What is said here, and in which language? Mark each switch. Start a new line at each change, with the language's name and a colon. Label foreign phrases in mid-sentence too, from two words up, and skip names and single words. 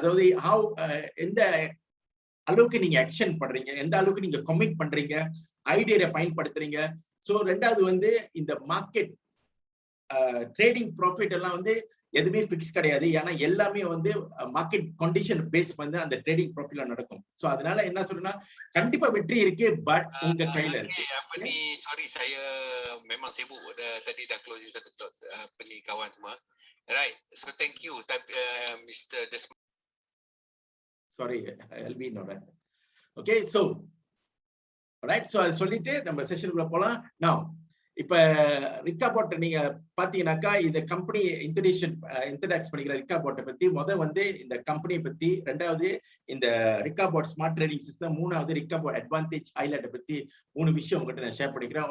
Tamil: அதாவது எந்த அளவுக்கு நீங்க ஆக்ஷன் பண்றீங்க, எந்த அளவுக்கு நீங்க கமிட் பண்றீங்க, ஐடியா பயன்படுத்துறீங்க. சோ ரெண்டாவது வந்து இந்த
English: market trading profit
Tamil: எல்லாம் வந்து எதுவுமே பிக்ஸ் கிடையாது. ஏன்னா எல்லாமே வந்து
English: market condition base
Tamil: பண்ணி அந்த
English: trading profit
Tamil: நடக்கும். சோ அதனால என்ன சொல்றேன்னா, கண்டிப்பா வெற்றி இருக்கு, பட் உங்க கையில இருக்கு.
Malay: Apa ni, sorry saya memang sibuk tadi dah closing satu apa ni kawan semua.
English: Right. So thank you Mr. Desmond. Sorry, LB noda. Okay, so right, so
Tamil: அதை சொல்லிட்டு நம்ம செஷனுக்குள்ள போலாம். Now இப்ப ரிக்காபாட் நீங்க பாத்தீங்கன்னாக்கா, இந்த கம்பெனி இன்ட்ரடக்ஸ் பண்ணிக்கிற ரிக்காபாட்டை பத்தி வந்து இந்த கம்பெனியை பத்தி, ரெண்டாவது இந்த ரிக்காபாட்
English: smart trading system,
Tamil: மூணாவது ரிக்காபாட்
English: advantage highlight
Tamil: பத்தி 3 விஷயம் உங்ககிட்ட நான் ஷேர் பண்ணிக்கிறேன்.